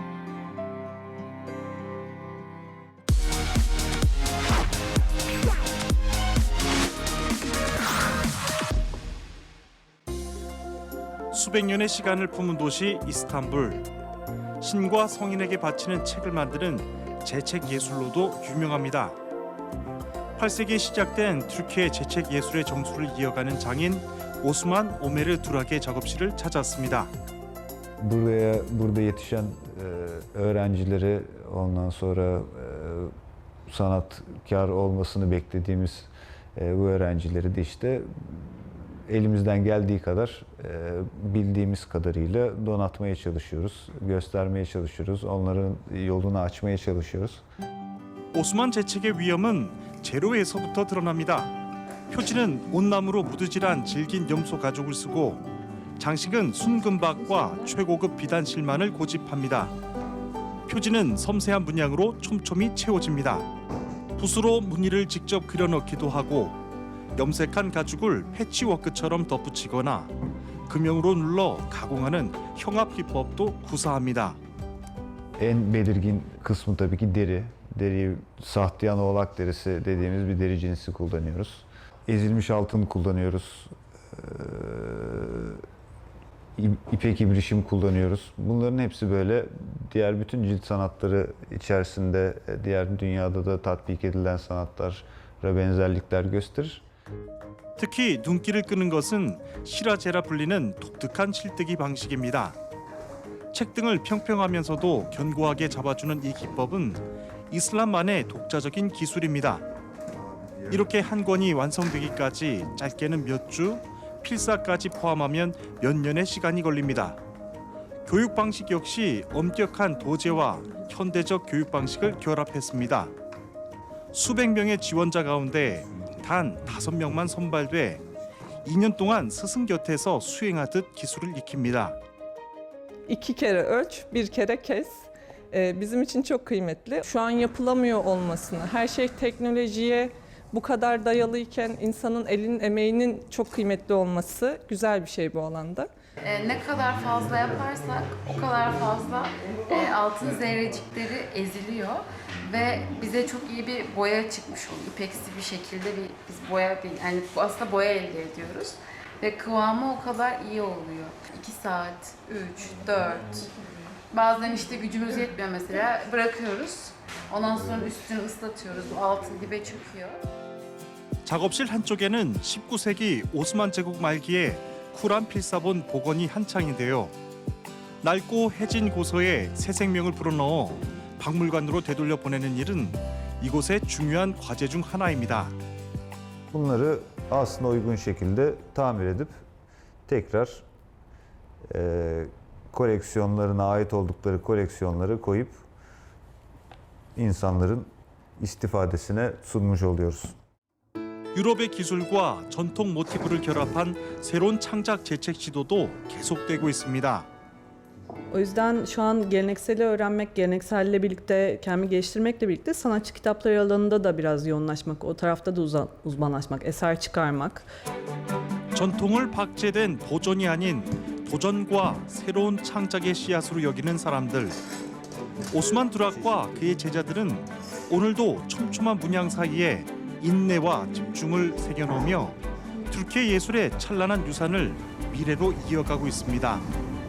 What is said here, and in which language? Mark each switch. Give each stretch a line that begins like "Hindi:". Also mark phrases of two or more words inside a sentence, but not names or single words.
Korean: 수백 년의 시간을 품은 도시 이스탄불. 신과 성인에게 바치는 책을 만드는 제책 예술로도 유명합니다. 8세기에 시작된 türkiye 제책 예술의 정수를 이어가는 장인 오스만 오메르 두락의 작업실을 찾았습니다.
Turkish: Burada yetişen öğrencileri ondan sonra sanatkar olmasını beklediğimiz bu öğrencileri de işte elimizden geldiği kadar bildiğimiz kadarıyla donatmaya çalışıyoruz, göstermeye çalışıyoruz, onların yolunu açmaya çalışıyoruz.
Korean: 오스만 제책의 위엄은 재료에서부터 드러납니다. 표지는 온나무로 무드질한 질긴 염소 가죽을 쓰고 장식은 순금박과 최고급 비단실만을 고집합니다. 표지는 섬세한 문양으로 촘촘히 채워집니다. 붓으로 무늬를 직접 그려넣기도 하고 염색한 가죽을 패치워크처럼 덧붙이거나 금형으로 눌러 가공하는 형압 기법도 구사합니다.
Turkish: En belirgin kısmı tabii ki deri. Deriyi sahtiyan oğlak derisi dediğimiz bir deri cinsi kullanıyoruz. Ezilmiş altın kullanıyoruz. İpek ibrişim kullanıyoruz. Bunların hepsi böyle diğer bütün cilt sanatları içerisinde diğer dünyada da tatbik edilen sanatlara benzerlikler gösterir.
Korean: 특히 눈길을 끄는 것은 시라제라 불리는 독특한 실뜨기 방식입니다. 책등을 평평하면서도 견고하게 잡아주는 이 기법은 이슬람만의 독자적인 기술입니다. 이렇게 한 권이 완성되기까지 짧게는 몇 주, 필사까지 포함하면 몇 년의 시간이 걸립니다. 교육 방식 역시 엄격한 도제와 현대적 교육 방식을 결합했습니다. 수백 명의 지원자 가운데 단 5명만 선발돼 2년 동안 스승 곁에서 수행하듯 기술을 익힙니다.
Turkish: 2 kere ölç, 1 kere kes. Bizim için çok kıymetli. Şu an yapılamıyor olmasını, her şey teknolojiye bu kadar dayalıyken insanın elinin emeğinin çok kıymetli olması güzel bir şey bu alanda. Ne kadar fazla yaparsak o kadar fazla altın zerrecikleri eziliyor ve bize çok iyi bir boya çıkmış oluyor. İpeksi bir şekilde biz boya değil, yani aslında boya elde ediyoruz ve kıvamı o kadar iyi oluyor. 2 saat, 3, 4, bazen işte gücümüz yetmiyor mesela, bırakıyoruz. Ondan sonra üstünü ıslatıyoruz, bu altın dibe çöküyor.
Korean: 작업실 한쪽에는 19세기 오스만 제국 말기에 쿨한 필사본 복원이 한창인데요. 낡고 해진 고서에 새 생명을 불어넣어 박물관으로 되돌려 보내는 일은 이곳의 중요한 과제 중 하나입니다.
Turkish: Bunları aslına uygun şekilde tamir edip tekrar koleksiyonlarına ait oldukları koleksiyonları koyup insanların istifadesine sunmuş oluyoruz.
Korean: 유럽의 기술과 전통 모티브를 결합한 새로운 창작 재책 시도도 계속되고 있습니다.
Turkish: O yüzden şu an gelenekseli öğrenmek, gelenekselle birlikte kendimi geliştirmekle birlikte sanatçı kitapları alanında da biraz yoğunlaşmak, o tarafta da uzmanlaşmak, eser çıkarmak.
Korean: 전통을 박제된 보존이 아닌 도전과 새로운 창작의 씨앗으로 여기는 사람들. 오스만 두락과 그의 제자들은 오늘도 촘촘한 문양 사이에 인내와 집중을 새겨놓으며 튀르키예 예술의 찬란한 유산을 미래로 이어가고 있습니다.